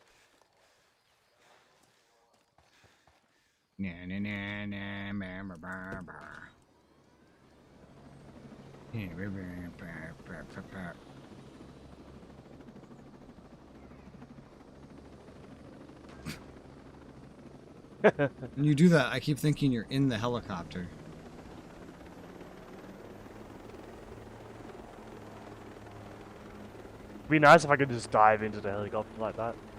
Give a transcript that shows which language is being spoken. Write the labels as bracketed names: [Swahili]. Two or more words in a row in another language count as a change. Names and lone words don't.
[English] Na na na na ba ba ba ba. Yeah, ba ba ba ba ba. When you do that, I keep thinking you're in the helicopter. It'd be nice if I could just dive into the helicopter like that.